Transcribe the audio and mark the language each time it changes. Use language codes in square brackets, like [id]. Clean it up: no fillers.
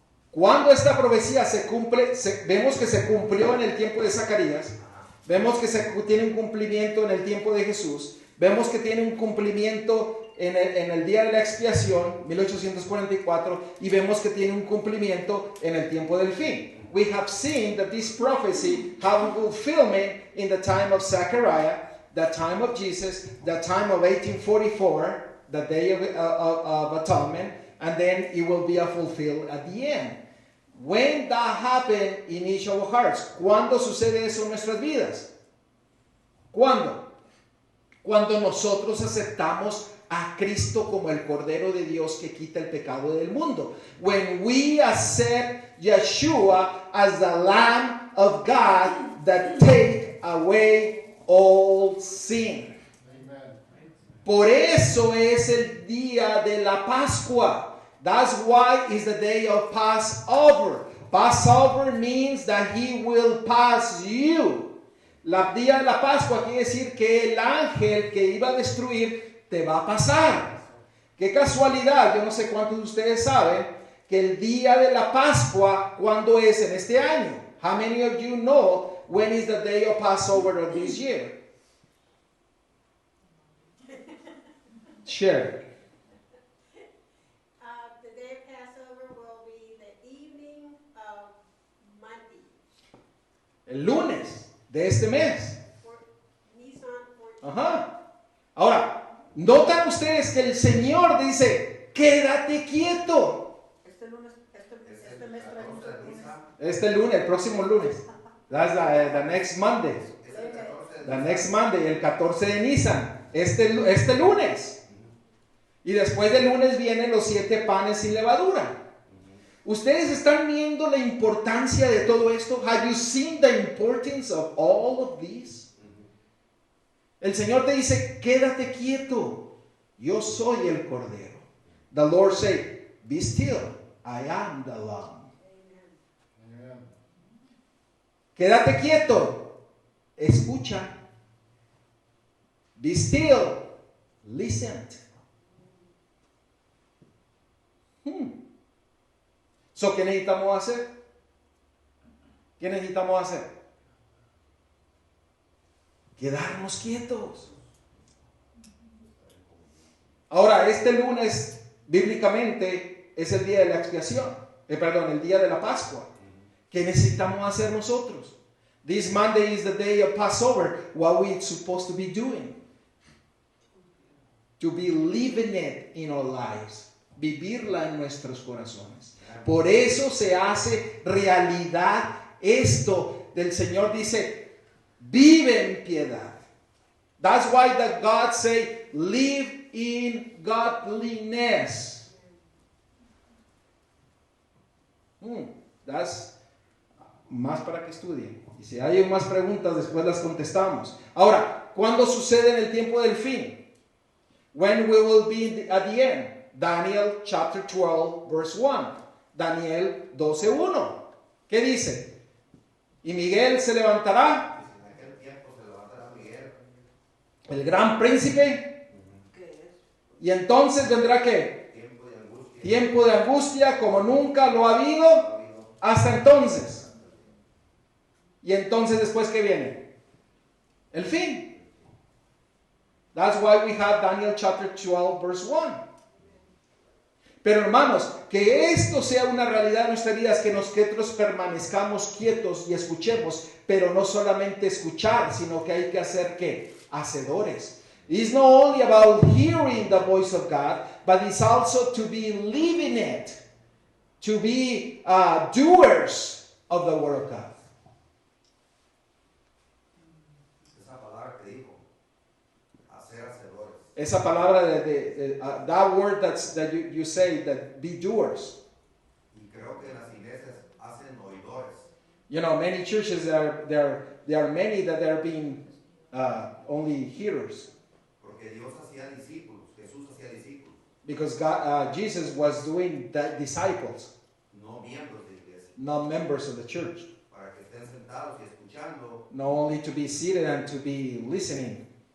[es] Cuando esta profecía se cumple, vemos que se cumplió en el tiempo de Zacarías, vemos que tiene un cumplimiento en el tiempo de Jesús, vemos que tiene un cumplimiento en el día de la expiación, 1844, y vemos que tiene un cumplimiento en el tiempo del fin. [en] We have seen that this prophecy have fulfillment in the time of Zechariah, the time of Jesus, the time of 1844, the Day of Atonement, and then it will be fulfilled at the end. When that happened in each of our hearts. [es] ¿Cuándo sucede eso en nuestras vidas? ¿Cuándo? Cuando nosotros aceptamos a Cristo como el Cordero de Dios que quita el pecado del mundo. [en] When we accept Yeshua as the Lamb of God that take away all sin. [es] Por eso es el día de la Pascua. [en] That's why it's the day of Passover. Passover means that he will pass you. [es] La día de la Pascua quiere decir que el ángel que iba a destruir te va a pasar. Qué casualidad, yo no sé cuántos de ustedes saben que el día de la Pascua, ¿cuándo es en este año? [en] How many of you know when is the day of Passover of this year? Share. The day of Passover will be the evening of Monday. [es] El lunes de este mes. Nisan 14. Ajá. Ahora, notan ustedes que el Señor dice, quédate quieto. Este mes trae muchos lunes. Este lunes, el próximo lunes. [en] That's the next Monday. The next Monday, [es] el 14 de Nisan. Este lunes. Y después del lunes vienen los 7 panes sin levadura. ¿Ustedes están viendo la importancia de todo esto? [en] Have you seen the importance of all of this? [es] El Señor te dice, quédate quieto. Yo soy el Cordero. [en] The Lord said, be still. I am the Lamb. Amen. [es] Quédate quieto. Escucha. [en] Be still. Listen. [es] So, ¿qué necesitamos hacer? ¿Qué necesitamos hacer? Quedarnos quietos. Ahora, este lunes, bíblicamente, es el día de la expiación. El día de la Pascua. ¿Qué necesitamos hacer nosotros? [en] This Monday is the day of Passover. What are we supposed to be doing? To be living it in our lives. [es] Vivirla en nuestros corazones. Por eso se hace realidad esto del Señor. Dice, vive en piedad. [en] That's why that God say, live in godliness. [es] más para que estudien. Y si hay más preguntas, después las contestamos. Ahora, ¿cuándo sucede en el tiempo del fin? [en] When we will be at the end? Daniel chapter 12, verse 1. Daniel 12:1. [es] ¿Qué dice? Y Miguel se levantará, Dice, en aquel tiempo se levantará Miguel. el gran príncipe, ¿Qué es? y entonces vendrá ¿qué? Tiempo de angustia. Tiempo de angustia como nunca lo ha habido hasta entonces. Y entonces después ¿qué viene? El fin. [en] That's why we have Daniel chapter 12 verse 1. [es] Pero hermanos, que esto sea una realidad en nuestras vidas, que nosotros permanezcamos quietos y escuchemos, pero no solamente escuchar, sino que hay que hacer ¿qué? Hacedores. [en] It's not only about hearing the voice of God, but it's also to be living it, to be doers of the word of God. [es] Esa palabra que dijo, hacer hacedores. Esa palabra [en] that word that you say, that be doers. [es] Y creo que en las iglesias hacen oidores. [en] You know, many churches there are many that are being only hearers, [es] Porque Dios hacía discípulos, Jesús hacía discípulos, [en] because Jesus was doing disciples, [es] no miembros de iglesia. [en] not members of the church. [es] Para que estén sentados y escuchando. [en] Not only to be seated and to be listening.